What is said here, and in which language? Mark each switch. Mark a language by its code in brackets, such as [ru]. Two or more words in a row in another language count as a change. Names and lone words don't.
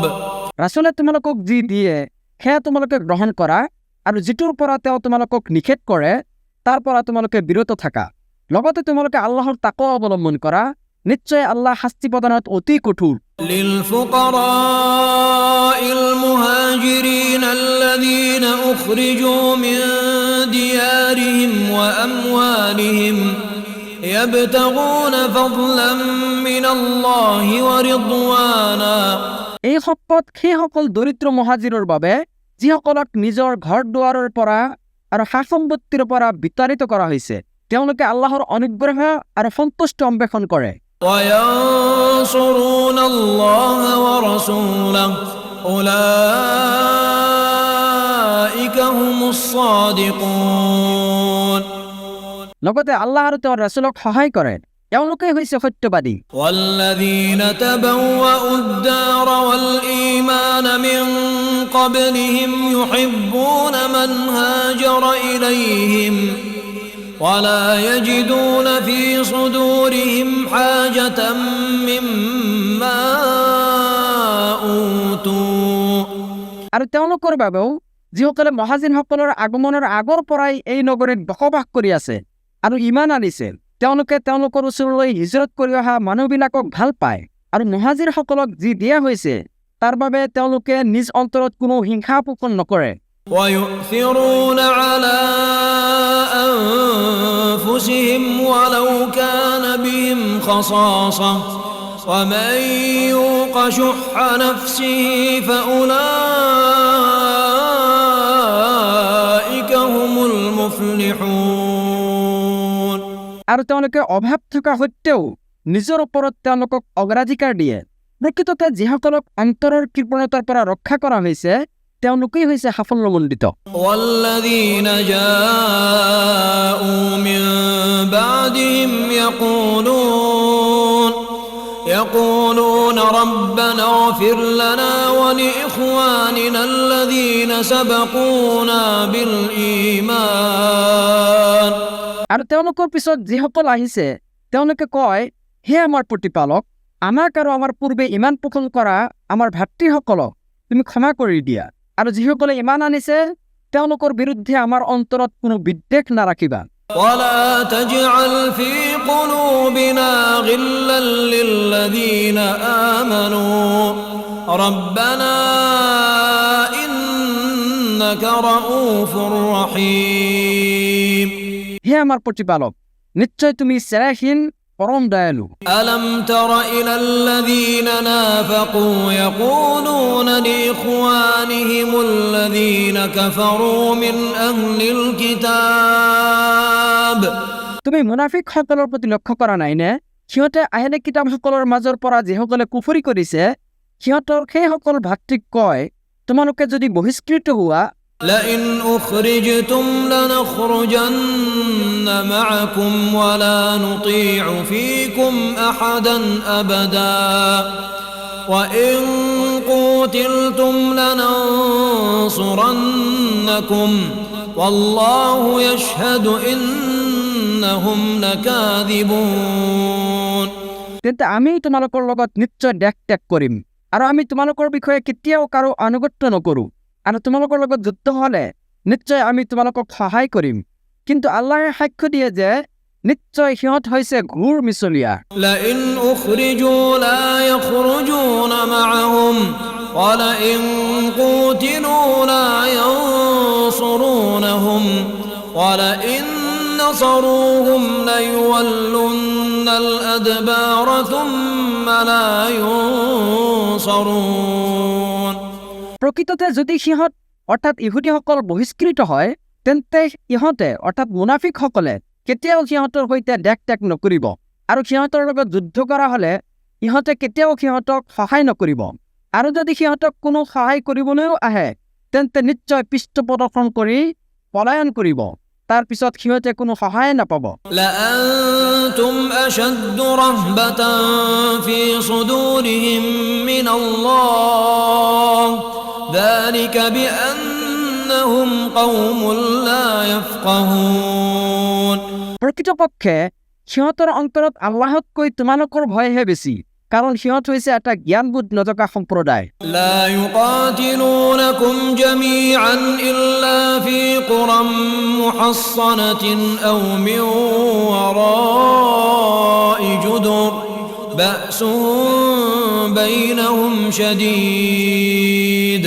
[as] ৰাছুলে তোমালোকক যি দিয়ে সেয়া তোমালোকে গ্ৰহণ কৰা আৰু যিটোৰ পৰা তেওঁ তোমালোকক নিষেধ কৰে তাৰ পৰা তোমালোকে বিৰত থাকা লগতে তোমালোকে আল্লাহৰ তাকৱা অৱলম্বন কৰা নিশ্চয় আল্লাহ শাস্তি প্ৰদানত অতি কঠোৰ [ar] للفقراء المهاجرين الذين أخرجوا من ديارهم وأموالهم يبتغون فضلا من الله ورضوانا [as] এই সম্পদ সেইসকল দৰিদ্ৰ মহাজিৰৰ বাবে যিসকলক নিজৰ ঘৰ দুৱাৰৰ পৰা আৰু সা-সম্পত্তিৰ পৰা বিতাড়িত কৰা হৈছে তেওঁলোকে আল্লাহৰ অনুগ্ৰহ আৰু সন্তুষ্টি অন্বেষণ কৰে [ar] وينصرون الله ورسوله أولئك هم الصادقون [as] লগতে আল্লাহ আৰু তেওঁৰ ৰাছুলক সহায় কৰে তেওঁলোকেই হৈছে সত্যবাদী [ar] والذين تبوأوا الدار والإيمان من قبلهم يحبون من هاجر إليهم ولا يجدون في صدورهم حاجة مما أوتوا [as] আৰু তেওঁলোকৰ বাবেও যিসকলে মহাজিনসকলৰ আগমনৰ আগৰ পৰাই এই নগৰীত বসবাস কৰি আছে আৰু ঈমান আনিছে তেওঁলোকে তেওঁলোকৰ ওচৰলৈ হিজৰত কৰি অহা মানুহবিলাকক ভাল পায় আৰু মহাজিৰসকলক যি দিয়া হৈছে তাৰ বাবে তেওঁলোকে নিজ অন্তৰত কোনো হিংসা পোষণ নকৰে [ar] ويؤثرون على أنفسهم ولو كان بهم خصاصة ومن يوق شح نفسه فأولئك هم المفلحون [as] আৰু তেওঁলোকে অভাৱ থকা সত্ত্বেও নিজৰ ওপৰত তেওঁলোকক অগ্ৰাধিকাৰ দিয়ে প্ৰকৃততে যিসকলক অন্তৰৰ কৃপণতাৰ পৰা ৰক্ষা কৰা হৈছে তেওঁলোকেই হৈছে সাফল্যমণ্ডিত [ar] والذين جاءوا من بعدهم يقولون ربنا اغفر لنا ولإخواننا الذين سبقونا بالإيمان [as] আৰু তেওঁলোকৰ পিছত যিসকল আহিছে তেওঁলোকে কয় হে আমাৰ প্ৰতিপালক আমাক আৰু আমাৰ পূৰ্বে ইমান পোষণ কৰা আমাৰ ভাতৃসকলক তুমি ক্ষমা কৰি দিয়া আৰু যিসকলে ইমান আনিছে তেওঁলোকৰ বিৰুদ্ধে আমাৰ অন্তৰত কোনো বিদ্বেষ নাৰাখিবা [ar] ولا تجعل في قلوبنا غلا للذين آمنوا ربنا إنك رؤوف رحيم [as] হে আমাৰ প্ৰতিপালক নিশ্চয় তুমি চেৰাহীন পৰম দয়ালু [ar] ألم تر إلى الذين نافقوا يقولون لإخوانهم الذين كفروا من أهل الكتاب [as] তুমি মুনাফিকসকলৰ প্ৰতি লক্ষ্য কৰা নাইনে সিহঁতে আহলে কিতাপসকলৰ মাজৰ পৰা যিসকলে কুফৰি কৰিছে সিহঁতৰ সেইসকল ভাতৃক কয় তোমালোকে যদি বহিষ্কৃত হোৱা [ar] لئن أخرجتم لنخرجن معكم ولا نطيع فيكم أحدا أبدا وإن قوتلتم لننصرنكم والله يشهد إنهم لكاذبون [as] তেন্তে আমি তোমালোকৰ লগত নিশ্চয় দেখ ত্যাগ কৰিম আৰু আমি তোমালোকৰ বিষয়ে কেতিয়াও কাৰো আনুগত্য নকৰো আৰু তোমালোকৰ লগত যুদ্ধ হলে নিশ্চয় আমি তোমালোকক সহায় কৰিম কিন্তু আল্লাহে সাক্ষ্য দিয়ে যে নিশ্চয় সিহঁত হৈছে ঘূৰ মিছলীয়া [ar] لئن أخرجوا لا يخرجون معهم ولئن قوتلوا لا ينصرونهم ولئن نصروهم ليولن الأدبار ثم لا ينصرون [as] প্ৰকৃততে যদি সিহঁত অৰ্থাৎ ইহুদীসকল বহিষ্কৃত হয় তেন্তে ইহঁতে অৰ্থাৎ মুনাফিকসকলে কেতিয়াও সিহঁতৰ সৈতে দেখ ত্যাগ নকৰিব আৰু সিহঁতৰ লগত যুদ্ধ কৰা হলে ইহঁতে কেতিয়াও সিহঁতক সহায় নকৰিব আৰু যদি সিহঁতক কোনো সহায় কৰিবলৈও আহে তেন্তে নিশ্চয় পৃষ্ঠ প্ৰদৰ্শন কৰি পলায়ন কৰিব তাৰ পিছত সিহঁতে কোনো সহায় নাপাব। [ar] لأنتم أشد رهبة في صدورهم من الله ذلك بأنهم قوم لا يفقهون [as] প্ৰকৃতপক্ষে সিহঁতৰ অন্তৰত আল্লাহতকৈ তোমালোকৰ ভয়হে বেছি, কাৰণ সিহঁত হৈছে এটা জ্ঞানবোধ নথকা সম্প্ৰদায়। [ar] لا يقاتلونكم جميعا إلا في قرى محصنة أو من وراء جدر بأسهم بينهم شديد